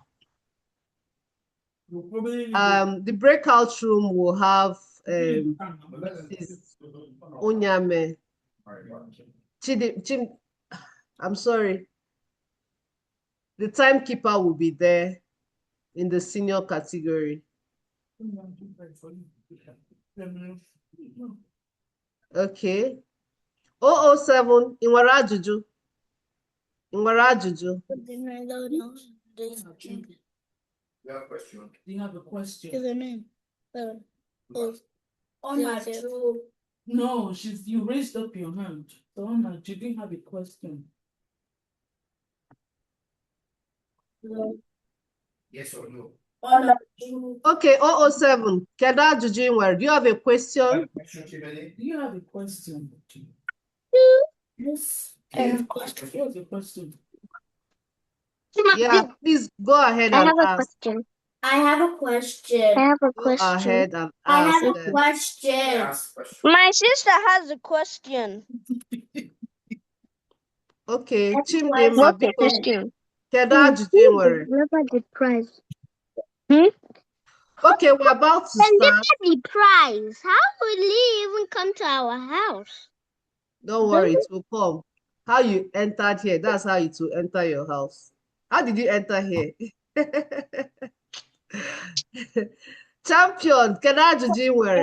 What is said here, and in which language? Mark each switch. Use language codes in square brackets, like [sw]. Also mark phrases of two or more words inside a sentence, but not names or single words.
[en] The breakout room will have Mrs. Onyame. I'm sorry. The timekeeper will be there in the senior category. Okay. [ig] 007, Inwere ajụjụ. Inwere ajụjụ. [en] You have a question? Do you have a question? Is her name? No, you raised up your hand. So Anna, you didn't have a question. No. Yes or no? [ig] Okay, 007. Kedu ajụjụ ị nwere? [en] Do you have a question? Do you have a question? Yes. What's the question? Yeah, please go ahead and ask. I have a question. Go ahead and ask. I have a question. My sister has a question. Okay, Chimdema, What's the question? [ig] kedu ajụjụ ị nwere? [en] The prize. Okay, we're about to start. The prize. How will he even come to our house? Don't worry, it will come. How you entered here, that's how it will enter your house. How did you enter here? Champion, can I do where?